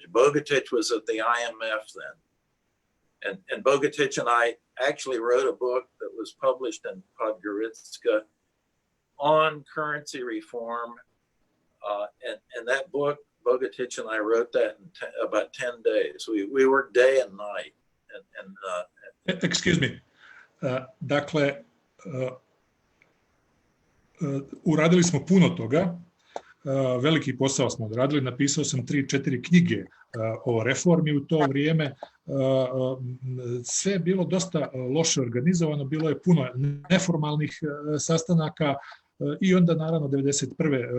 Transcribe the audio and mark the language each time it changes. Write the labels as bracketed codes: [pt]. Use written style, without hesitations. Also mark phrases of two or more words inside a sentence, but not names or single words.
[en] Bogatic was at the IMF then, and Bogatic and I actually wrote a book that was published in Podgorica on currency reform. And that book, Bogatic and I wrote that in about 10 days. We worked day and night. Excuse me. [sr] Dakle, uradili smo puno toga. Veliki posao smo odradili, napisao sam 3-4 knjige o reformi u to vrijeme. Sve je bilo dosta loše organizovano, bilo je puno neformalnih sastanaka i onda naravno 1991.